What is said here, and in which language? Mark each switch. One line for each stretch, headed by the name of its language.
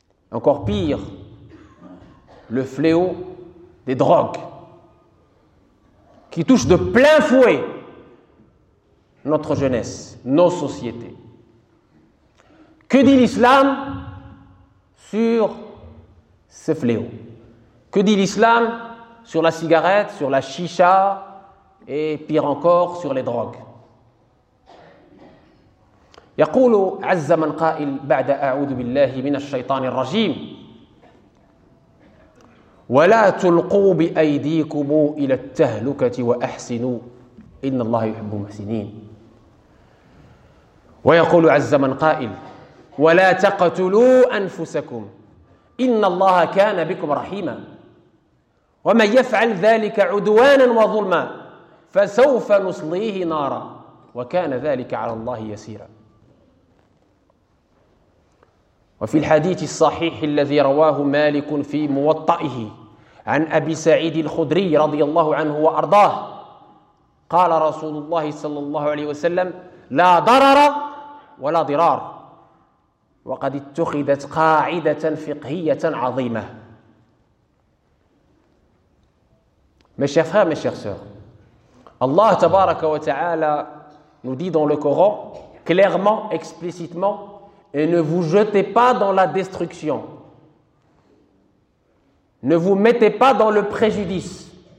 French: Encore pire, le fléau des drogues, qui touche de plein fouet notre jeunesse, nos sociétés. Que dit l'islam sur ce fléau? Que dit l'islam sur la cigarette, sur la chicha et pire encore sur les drogues?
Arabic: يقول عز من قائل بعد أعوذ بالله من الشيطان الرجيم ولا تلقوا بأيديكم إلى التهلكة وأحسنوا إن الله يحب المحسنين. ويقول عز من قائل ولا تقتلوا أنفسكم إن الله كان بكم رحيما ومن يفعل ذلك عدوانا وظلما فسوف نصليه نارا وكان ذلك على الله يسيرا. وفي الحديث الصحيح الذي رواه مالك في موطئه عن أبي سعيد الخدري رضي الله عنه وأرضاه قال رسول الله صلى الله عليه وسلم لا ضرر ولا ضرار. وقد اتخذت قاعدة فقهية عظيمة.
French: Mes chers frères, mes chers sœurs, Allah
Arabic: تبارك وتعالى
French: nous dit dans le Coran clairement, explicitement, et ne vous jetez pas dans la destruction. Ne vous mettez pas dans le préjudice.